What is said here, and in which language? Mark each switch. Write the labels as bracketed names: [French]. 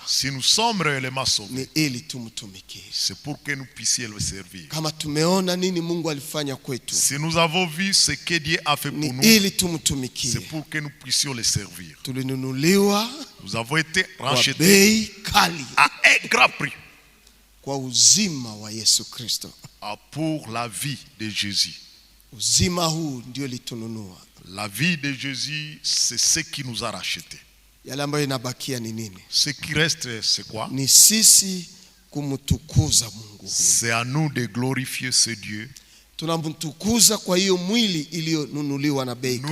[French] si nous sommes réellement sauvés, [Swahili] ni ili tumtumikie. [French] C'est pour que nous puissions le servir. [Swahili] Kama tumeona nini Mungu alifanya kwetu, [French] si nous avons vu ce que Dieu a fait pour nous, [Swahili] ili tumtumikie. [French] C'est pour que nous puissions le servir. [Swahili] Tulinunuliwa, [French] nous avons été rachetés [Swahili] bei kali, [French] à un grand prix, [Swahili] kwa uzima wa Yesu Kristo, [French] pour la vie de Jésus. [Swahili] Uzima huu ndio litununua. [French] La vie de Jésus, c'est ce qui nous a rachetés. [Swahili] Yale ambayo inabakia ni nini? [French] Ce qui reste, c'est quoi? [Swahili] Ni sisi kumtukuza Mungu. [French] C'est à nous de glorifier ce Dieu. [Swahili] Tunamtukuza kwa hiyo mwili iliyonunuliwa na bei kali.